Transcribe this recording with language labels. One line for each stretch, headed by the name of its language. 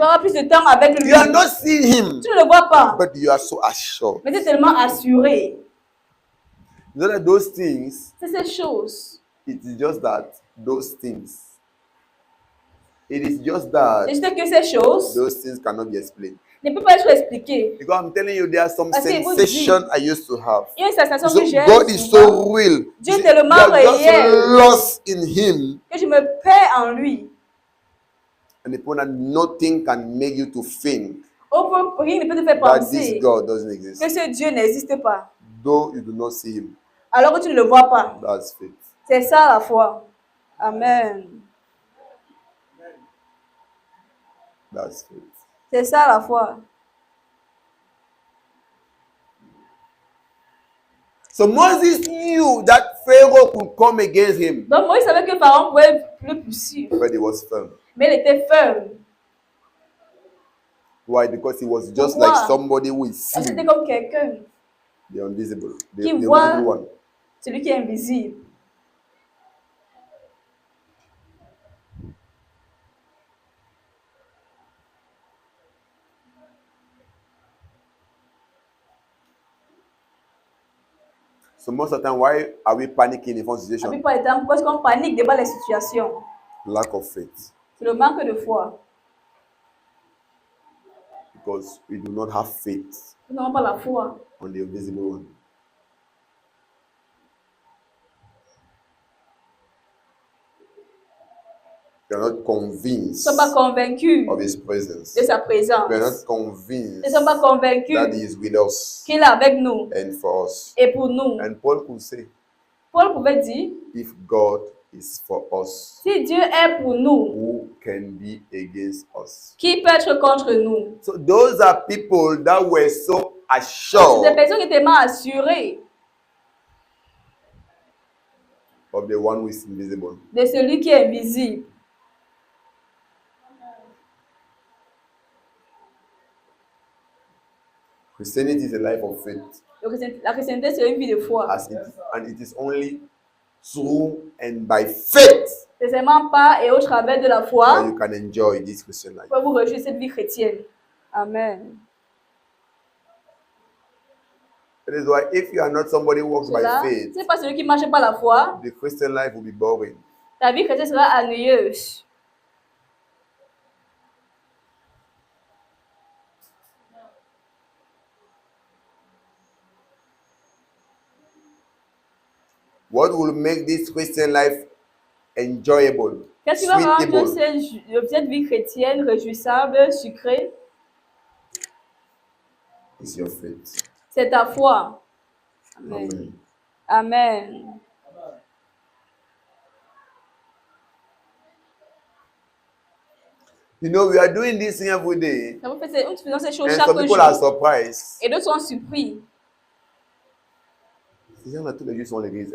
French: auras plus de temps avec lui.
English: You are not seeing him,
French: Tu ne le vois pas,
English: but you are so assured.
French: mais tu es tellement assuré.
English: You know that those things,
French: C'est ces choses.
English: it is just that those things. It is just that
French: Et je sais que ces choses
English: those things cannot be explained.
French: ne peuvent pas être expliquées.
English: Because I'm telling you, there are some
French: Parce que vous
English: sensations I used to have.
French: Il y a une sensation
English: So
French: que j'ai
English: God is
French: souvent,
English: so real.
French: Dieu est
English: You
French: tellement
English: are just
French: réel
English: lost in Him,
French: que je me perds en lui.
English: and upon that nothing can make you to think
French: Au point où rien ne peut te faire
English: that this
French: penser
English: God doesn't
French: que
English: exist,
French: ce Dieu n'existe pas,
English: though you do not see Him.
French: alors que tu ne le vois pas.
English: That's faith.
French: C'est ça la foi. Amen.
English: That's faith.
French: C'est ça la foi.
English: So Moses knew that Pharaoh could come against him,
French: Donc Moïse savait que Pharaon pouvait le poursuivre,
English: but he was firm.
French: mais il était ferme.
English: Why? Because he was just
French: Pourquoi?
English: like somebody who is
French: Parce que c'était
English: seen,
French: comme quelqu'un,
English: the invisible, the
French: Qui
English: invisible
French: voit-
English: one.
French: celui qui est invisible.
English: So most of the time, why are we panicking in front of
French: La
English: situation?
French: plupart du temps, pourquoi est-ce qu'on panique devant les situations?
English: Lack of faith.
French: C'est le manque de foi.
English: Because we do not have faith
French: Nous n'avons pas la foi
English: on the invisible one. We are not
French: Nous ne
English: convinced
French: sommes pas convaincus
English: of his presence.
French: de sa présence.
English: We are not
French: Nous
English: convinced
French: ne sommes pas convaincus
English: that he is with us
French: qu'il est avec nous
English: and for us.
French: et pour nous.
English: And Paul could say,
French: Paul pouvait dire,
English: if God is for us,
French: si Dieu est pour nous,
English: who can be against us?
French: qui peut être contre nous?
English: So those are people that were so
French: C'est des
English: assured
French: personnes qui étaient tellement assurées
English: of the one who is invisible.
French: de celui qui est invisible.
English: Christianity is a life of faith.
French: La chrétienté, c'est une vie de foi.
English: And it is only through and by faith
French: C'est seulement par et au travers de la
English: that
French: foi
English: you can enjoy this Christian life.
French: que vous rejoignez cette vie chrétienne.
English: Amen. That is why if you are not somebody who walks by
French: Cela,
English: faith,
French: c'est pas celui qui marche par la foi,
English: the Christian life will be boring.
French: ta vie chrétienne sera ennuyeuse.
English: What will make this Christian life enjoyable,
French: Qu'est-ce qui va rendre
English: sweetable,
French: cette vie chrétienne réjouissable, sucrée?
English: is your faith.
French: C'est ta foi. Amen. Amen. Amen.
English: You know, we are doing this thing every day,
French: Nous faisons ces choses
English: and
French: chaque
English: some people are
French: jour.
English: surprised.
French: Et d'autres sont surpris. Ces gens-là, tous les jours sont à l'église.